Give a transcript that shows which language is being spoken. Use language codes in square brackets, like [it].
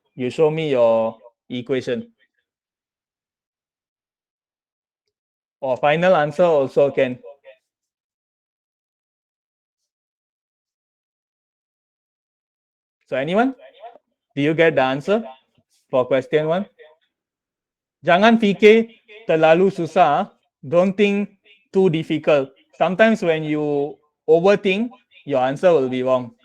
[en] You show me your equation. Or final answer also can. So anyone? Do you get the answer for question 1? [ms] Jangan fikir terlalu susah. [en] Don't think too difficult. Sometimes when you overthink, your answer will be wrong.